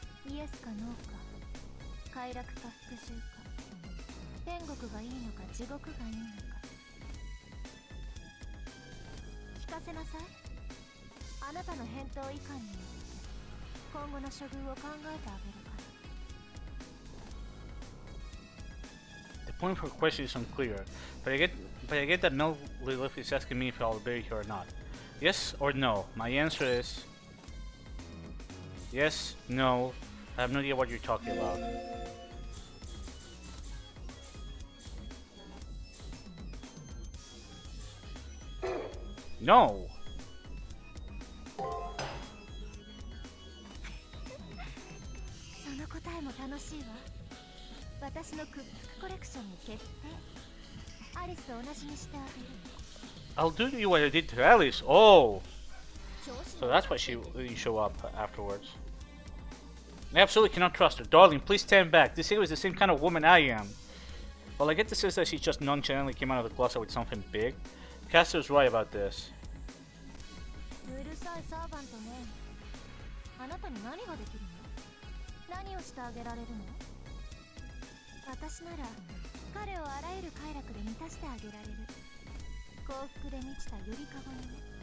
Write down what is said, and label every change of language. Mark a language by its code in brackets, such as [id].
[ja] イエスかノーか、快楽か復讐か、天国がいいのか地獄がいいのか、聞かせなさい。あなたの返答いかんによって今後の処遇を考えてあげるから。 [en] The point of her question is unclear, but I get that Mel Lilith is asking me if I'll obey her or not. Yes or no? My answer is yes, no. I have no idea what you're talking about. No! [ja] その答えも楽しいわ。私の屈服コレクションに決定。アリスと同じにしてあげる。 [en] I'll do to you what I did to Alice. Oh! So that's why she didn't show up afterwards. I absolutely cannot trust her. Darling, please stand back. This is the same kind of woman I am. Well, I get the sense that she just nonchalantly came out of the closet with something big. Caster's right about this. [ja] うるさいサーバントね。あなたに何ができるの？何をしてあげられるの？私なら彼をあらゆる快楽で満たしてあげられる。幸福で満ちたゆりかごにね。